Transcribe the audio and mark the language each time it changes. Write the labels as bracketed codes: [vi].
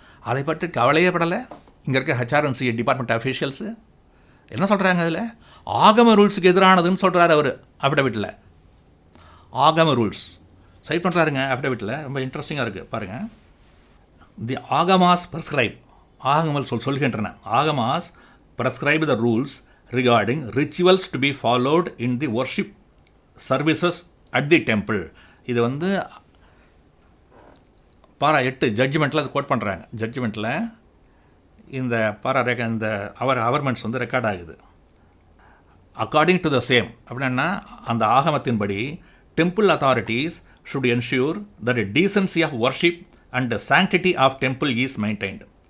[ta] அதை பற்றி கவலையே படலை இங்கே இருக்க ஹெச்ஆர்என்சி டிபார்ட்மெண்ட் அஃபீஷியல்ஸு. என்ன சொல்கிறாங்க? அதில் ஆகம ரூல்ஸுக்கு எதிரானதுன்னு சொல்கிறார் அவர் அஃபிடவிட்டில். ஆகம ரூல்ஸ் சைட் பண்ணுறாருங்க அஃபிடவிட்டில். ரொம்ப இன்ட்ரெஸ்டிங்காக இருக்குது பாருங்கள். [en] the Agamas prescribe, [ta] ஆகமல் சொல்கின்றன. [en] Agamas prescribe the rules regarding rituals to be followed in the worship services at the temple. [ta] இது வந்து பாரா 8 ஜட்ஜ்மெண்ட்டில் அது கோட் பண்ணுறாங்க. ஜட்ஜ்மெண்ட்டில் இந்த இந்த அவர்மெண்ட்ஸ் வந்து ரெக்கார்ட் ஆகுது. [en] according to the same [ta] அப்படின்னா அந்த ஆகமத்தின்படி [en] Temple authorities should ensure that decency of worship and sanctity of temple is maintained.